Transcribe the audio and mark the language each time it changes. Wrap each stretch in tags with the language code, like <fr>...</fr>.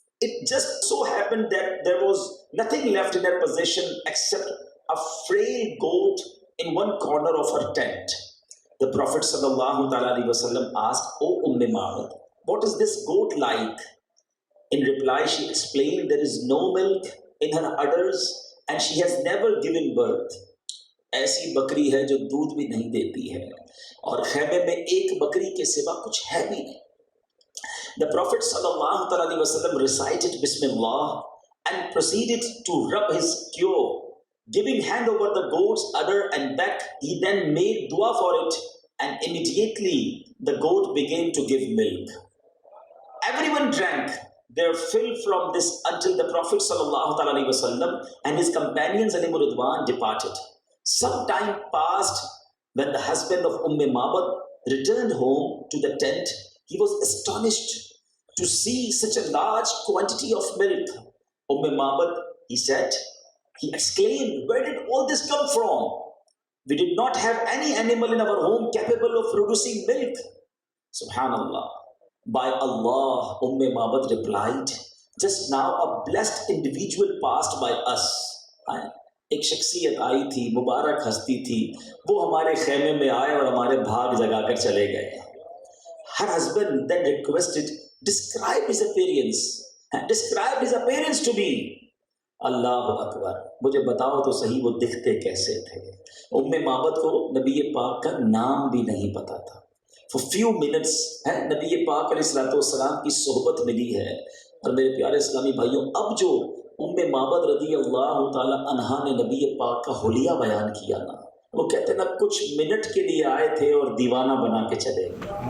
<en>It just so happened that there was nothing left in their possession except a frail goat in one corner of her tent. The Prophet sallallahu alaihi wasallam asked, "O Ma'bad, what is this goat like?" In reply, she explained, "There is no milk in her udders and she has never given birth.</en> <ur>ایسی بکری ہے جو دودھ بھی نہیں دیتی ہے اور خیمے میں ایک بکری کے سوا کچھ ہے بھی نہیں.</ur> <en>The Prophet sallallahu alaihi wasallam recited Bismillah and proceeded to rub his queue, giving hand over the goat's udder and back. He then made dua for it, and immediately the goat began to give milk. Everyone drank their fill from this until the Prophet sallallahu alaihi wasallam and his companions alayhi ridwan departed. Some time passed. When the husband of Ma'bad returned home to the tent, he was astonished to see such a large quantity of milk. Ma'bad, he said, he exclaimed, where did all this come from? We did not have any animal in our home capable of producing milk. Subhanallah. By Allah, Ma'bad replied, just now a blessed individual passed by us.</en> <ur>ایک شخصیت آئی تھی، مبارک ہستی تھی، وہ ہمارے خیمے میں آئے اور ہمارے بھاگ جگا کر چلے گئے.</ur> <en>Her husband then requested, describe his appearance to me.</en> <ur>اللہ اکبر، مجھے بتاؤ تو صحیح وہ دکھتے کیسے تھے. معبد کو نبی پاک کا نام بھی نہیں پتا تھا.</ur> <en>For few minutes</en> <ur>نبی پاک علیہ الصلوۃ والسلام کی صحبت ملی ہے. اور میرے پیارے اسلامی بھائیوں، اب جو معبد رضی اللہ تعالی عنہا نے نبی پاک کا حلیہ بیان کیا نا، وہ کہتے ہیں نا کچھ منٹ کے لیے آئے تھے اور دیوانہ بنا کے چلے گئے.</ur>